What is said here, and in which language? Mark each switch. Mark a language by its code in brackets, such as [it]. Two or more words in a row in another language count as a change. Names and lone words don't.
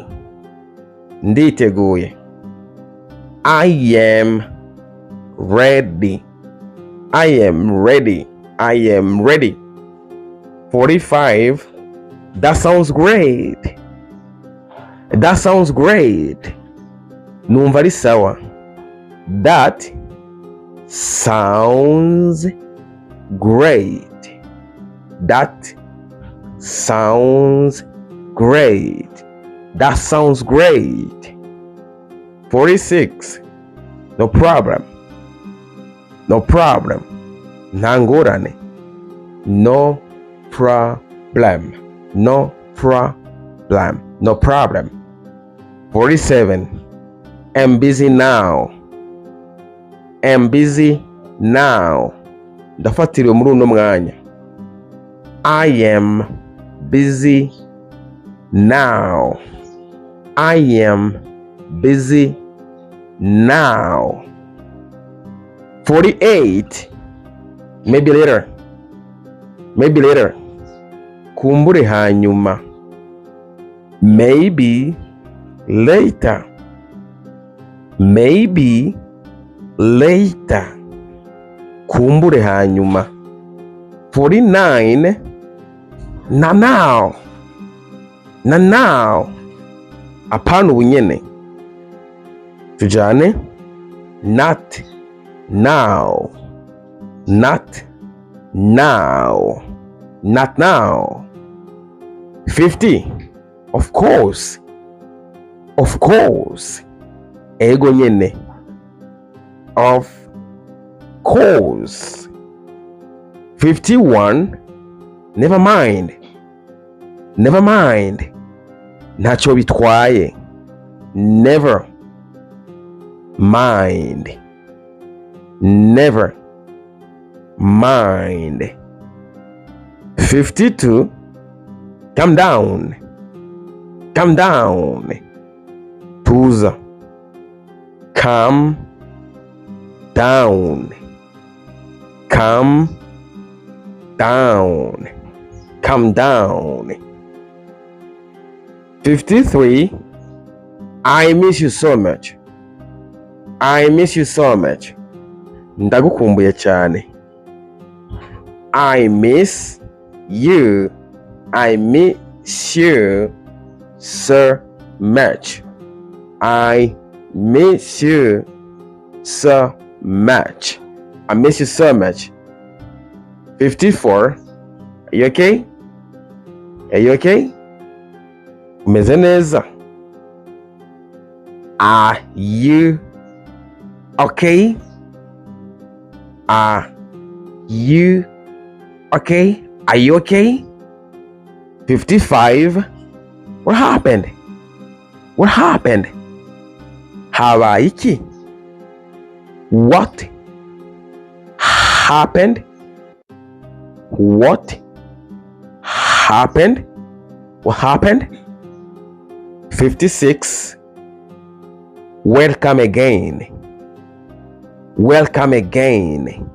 [en] Nditeguye. I am ready. I am ready. I am ready. 45. That sounds great. That sounds great. [rn] Numva ari sawa. [en] That sounds great. That sounds great. That sounds great. 46. No problem. No problem. Nangorane. No problem. No problem. No problem. 47. I'm busy now. am busy now. [rn] Ndafatiriwe muri uno mwanya. [en] I am busy now. I am busy now. 48. Maybe later. Maybe later. [rn] Kumbure hanyuma. [en] Maybe later. Maybe later. [rn] Kumbure hanyuma. 49. [en] Na now. Na now. [rn] Apana ubunyene. Tujane. [en] Not now. Not now. Not now. 50. Of course. Of course. [rn] Ego nyene. [en] Of course. 51. Never mind. Never mind. [rn] Ntacyo bitwaye. [en] Never mind. Never mind. 52. Calm down. Calm down. Tuza. Calm down. Calm down. Calm down. 53. I miss you so much. I miss you so much. [rn] Ndagukumbuye cyane. [en] I miss you. I miss you so much. I miss you so much. I miss you so much. 54. Are you okay? Are you okay? [rn] Umeze neza? [en] Are you okay? Are you okay? Are you okay? 55. What happened? What happened? [rn] Habaye iki? [en] What happened? What happened? What happened? 56. Welcome again. Welcome again.